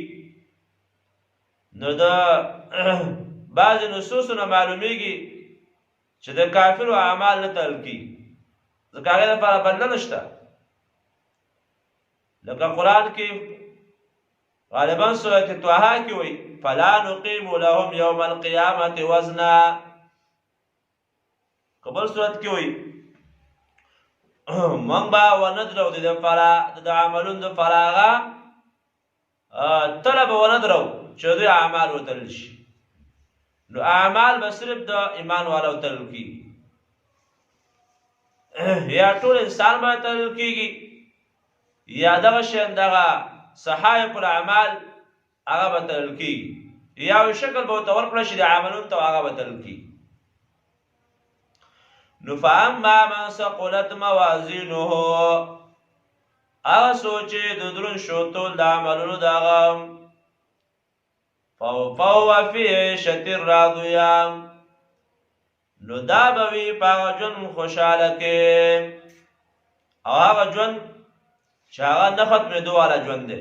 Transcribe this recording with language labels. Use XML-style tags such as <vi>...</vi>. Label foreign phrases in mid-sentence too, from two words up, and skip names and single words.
<ps>نو د بعضې نصوصو نه معلومېږي چې د کافرو اعمال نه تلل کېږي، ځکه هغې لپاره بدله نشته. لکه قرآن کې غالبا سورة طه کې وایي</ps> <ar>فلا نقیم لهم یوم القیامة وزنا.</ar> <ps>قبل صورت کې وایي موږ به ونه درو د دې لپاره د عملونو دپاره هغه تله به ونه درو چې دوی اعمال وتلل شي. نو اعمال به صرف د ایمان والا وتلل کېږي، یا ټول انسان به تلل کېږي، یا دغه شیان دغه</ps> <ar>صحائف الاعمال</ar> <ps>هغه به تلل کېږي، یا یو شکل به ورته ورکړی شي د عملونو ته هغه به تلل کېږي. نو</ps> <ar>فاما من ثقلت موازینه</ar> <ps>هغه څوک چې د دروند شو ټول د عملونو د هغه</ps> <ar>فهو فی عیشة راضیه</ar> <ps>نو دا به وي په هغه ژوند خوشحاله کې، او هغه ژوند چې هغه نه ختمېدو والا ژوند دی.</ps>